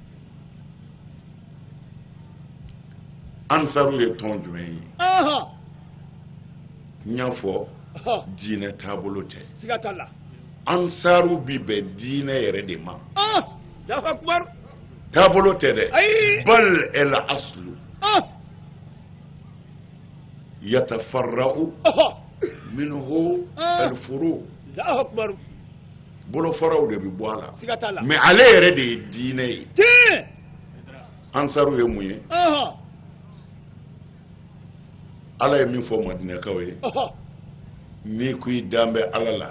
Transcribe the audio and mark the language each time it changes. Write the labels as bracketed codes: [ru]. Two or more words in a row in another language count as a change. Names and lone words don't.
[bm] ansaru ye tɔn jumɛn ye Ɔhɔ. n y'a fɔ Ɔhɔ. diinɛ taabolo tɛ siga t'a la ansaru bi bɛn diinɛ yɛrɛ de ma [ar] Allahu Akbar [bm] taabolo tɛ dɛ ayi [ar] bal el aslu ah yatafarra'u oh minhu al furu Allahu akbar [bm] bolo faraw de bi bɔ a la siga t'a la mais ale yɛrɛ de ye diinɛ ye tiɲɛ ansaru ye mun ye ala ye min fɔ madinakaw ye n'i ko i dan bɛ ala la